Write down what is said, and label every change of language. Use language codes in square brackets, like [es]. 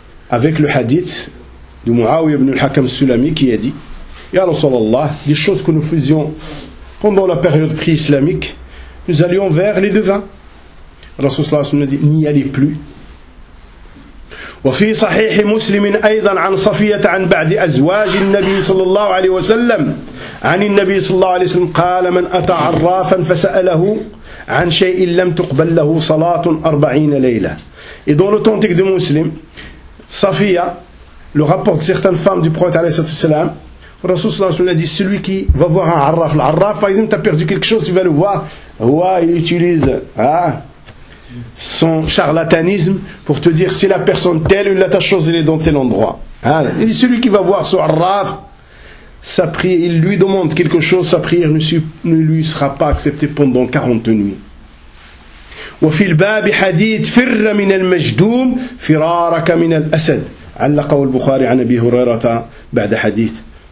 [fr] avec le hadith de Muawiyah ibn al-Hakam al-Sulami qui a dit Ya Rasulallah, des choses que nous faisions pendant la période pré-islamique, nous allions vers les devins. Rasulallah s'en a dit, n'y allez plus. [ar] وفي صحيح مسلم أيضا عن صفية عن بعد أزواج النبي صلى الله عليه وسلم عن النبي صلى الله عليه وسلم قال من أتى عرافا فسأله عن شيء لم تقبل له صلاة أربعين ليلة. [fr] Et dans l'authentique de Muslim, Safiya le rapporte certaines femmes du prophète [ar] عليه الصلاة والسلام [fr] Rasoul sallallahu alayhi wa sallam a dit celui qui va voir un arraf, l'arraf par exemple t'as perdu quelque chose, tu vas le voir il utilise son charlatanisme pour te dire si la personne telle ou la ta chose elle est dans tel endroit et celui qui va voir son arraf sa prière, il lui demande quelque chose sa prière ne lui sera pas acceptée pendant 40 nuits [ar] وفي الباب حديث فر من المجدوم فرارك من الأسد علقه البخاري عن أبي هريرة بعد حديث